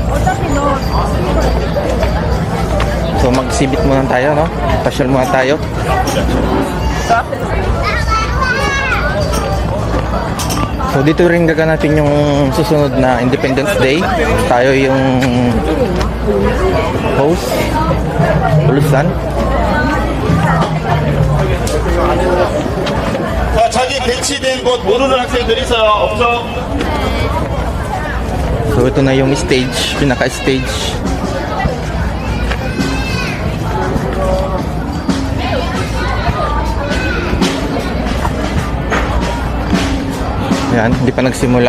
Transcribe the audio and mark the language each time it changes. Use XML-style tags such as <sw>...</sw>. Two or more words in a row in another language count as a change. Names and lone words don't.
<tl>So mag-exhibit muna tayo, no? Pasyal muna tayo. So dito rin gaganapin yung susunod na Independence Day. Tayo yung host. Ulusan.</tl> <ko>자, 자기 배치된 곳 모르는 학생들 있어요? 없어?</ko> <tl>So ito na yung stage, pinaka-stage. Ayan, hindi pa nagsimula.</tl>